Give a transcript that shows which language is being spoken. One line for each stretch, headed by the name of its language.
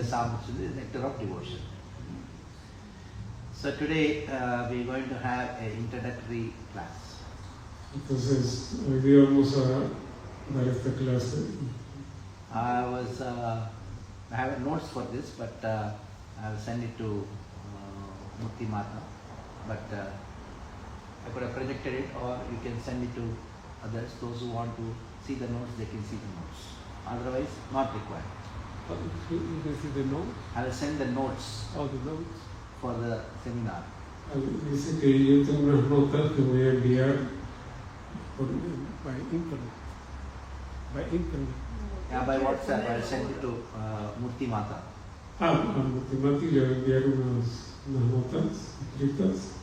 English: Rasamrita is nectar of devotion. So today we are going to have an introductory class.
Spanish: Entonces, hoy día vamos a dar esta clase.
English: I have notes for this, but I will send it to Mukti Mata. But I could have projected it, or you can send it to others. Those who want to see the notes, they can see the notes. Otherwise, not required. You can see the note? I will send the notes Oh, the notes. for the seminar.
Spanish: Dice que yo tengo unas notas que voy a enviar
English: by internet. by internet. Yeah, by WhatsApp. I'll send it to Murti Mata.
Spanish: A Murti le voy a enviar unas notas escritas.